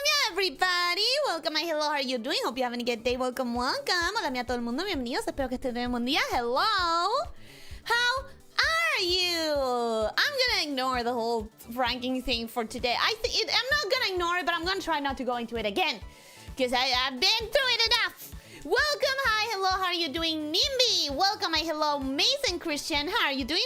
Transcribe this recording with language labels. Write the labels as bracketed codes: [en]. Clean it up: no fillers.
[en] Everybody, welcome and hello, how are you doing? Hope you're having a good day. Welcome. [es] Hola a todo el mundo, bienvenidos. Espero que estén teniendo un buen día. [en] Hello. How are you? I'm gonna ignore the whole ranking thing for today. I'm not gonna ignore it, but I'm gonna try not to go into it again, because I've been through it enough. Welcome, hi, hello, how are you doing? Nimby, welcome, hi, hello, Mason Christian, how are you doing?